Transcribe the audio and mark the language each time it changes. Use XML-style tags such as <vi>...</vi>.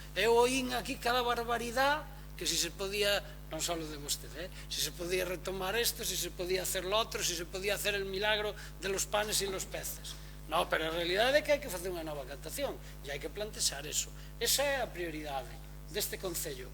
<gl>Eu oín aquí cada barbaridade, que</gl> <es>si se podía, non só de vostede, si se podía retomar isto, si se podía hacer lo otro, si se podía hacer el milagro de los panes y los peces.</es> <gl>No, pero a realidade é que hai que facer unha nova captación e hai que plantexar eso. Esa é a prioridade deste Concello.</gl>